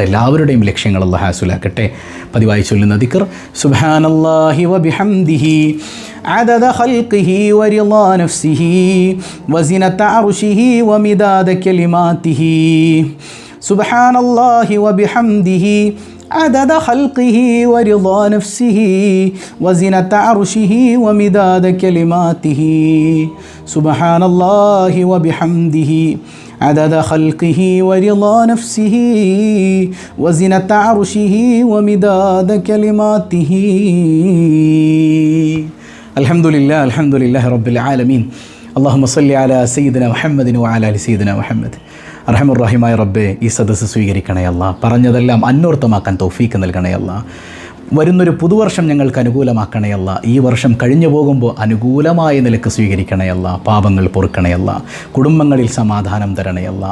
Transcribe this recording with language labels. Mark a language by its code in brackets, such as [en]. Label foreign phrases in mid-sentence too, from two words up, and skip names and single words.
[ml] എല്ലാവരുടെയും ലക്ഷ്യങ്ങൾ അല്ലാഹു ഹാസുലാക്കട്ടെ. പതിവായി ചൊല്ലുന്ന ദിക്ർ [ar] سبحان الله وبحمده عدد خلقه ورضا نفسه وزنة عرشه ومداد كلماته. سبحان الله وبحمده عدد خلقه ورضا نفسه وزنة عرشه ومداد كلماته. سبحان الله وبحمده عدد خلقه ورضا نفسه وزنة عرشه ومداد كلماته. الحمد لله رب العالمين. اللهم صل على سيدنا محمد وعلى آل سيدنا محمد. [ml] അർഹമുർറഹീമായ റബ്ബേ, ഈ സദസ്സ് സ്വീകരിക്കണേ അല്ലാ. പറഞ്ഞതെല്ലാം അന്വർത്ഥമാക്കാൻ തൗഫീക്ക് നൽകണേ അല്ലാ. വരുന്നൊരു പുതുവർഷം ഞങ്ങൾക്ക് അനുകൂലമാക്കണേ അല്ലാ. ഈ വർഷം കഴിഞ്ഞു പോകുമ്പോൾ അനുകൂലമായ നിലക്ക് സ്വീകരിക്കണേ അല്ലാ. പാപങ്ങൾ പൊറുക്കണേ അല്ലാ. കുടുംബങ്ങളിൽ സമാധാനം തരണേ അല്ലാ.